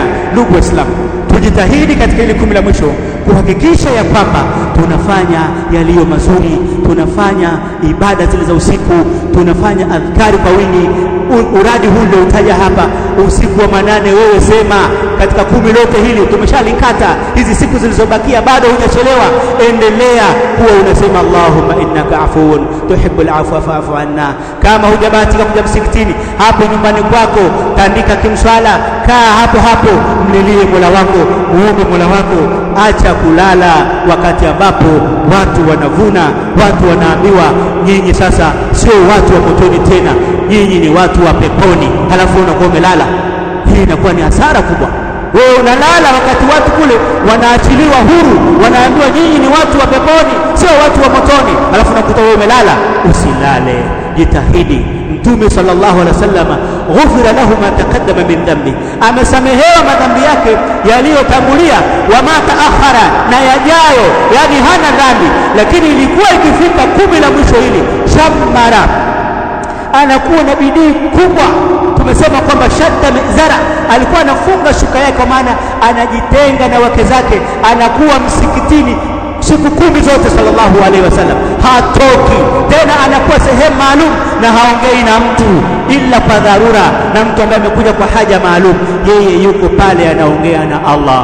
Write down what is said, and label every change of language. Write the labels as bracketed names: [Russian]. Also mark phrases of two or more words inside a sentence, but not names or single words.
[Swahili] Ndugu Waislamu, tujitahidi katika ile 10 la mwisho kuhakikisha ya kwamba tunafanya yaliyo mazuri, tunafanya ibada zile za usiku, tunafanya adhkari kwa wingi. Uradi huu ndio utaja hapa, usiku wa 8. Wewe sema katika 10 lote hili tumeshalikata, hizi siku zilizobakia bado hujachelewa, endelea kuwa unasema [Arabic] اللهم إنك عفو تحب العفو فاعف عنا. [Swahili] Kama hujabahatika kuja msikitini, hapo nyumbani kwako tandika kimswala, kaa hapo mlilie Mola wako, muombe Mola wako. Acha kulala wakati ambapo watu wanavuna, watu wanaambiwa nyinyi sasa sio watu wa motoni tena, nyinyi ni watu wa peponi, halafu unakuwa umelala. Hii inakuwa ni hasara kubwa. Wewe unalala wakati watu kule wanaachiliwa huru, wanaambiwa nyinyi ni watu wa peponi, sio watu wa motoni, halafu unakuta wewe umelala. Usilale, jitahidi. Mtume [Arabic] صلى الله عليه وسلم غفر له ما تقدم من ذنبه, [Swahili] amesamehewa madhambi yake yaliyotangulia, [Arabic] وما تأخر, [Swahili] na yajayo, yani hana dhambi. Lakini ilikuwa ikifika 10 la mwisho hili, shamara, anakuwa na bidii kubwa. Tumesema kwamba [Arabic] شد مئزره, [Swahili] alikuwa anafunga shuka yake, kwa maana anajitenga na wake zake, anakuwa msikitini siku 10 zote [Arabic] صلى الله عليه وسلم [Swahili] hatoki tena, anakuwa sehemu maalum na haongei na mtu ila kwa dharura, na mtu ambaye amekuja kwa haja maalum, yeye yuko pale anaongea na Allah.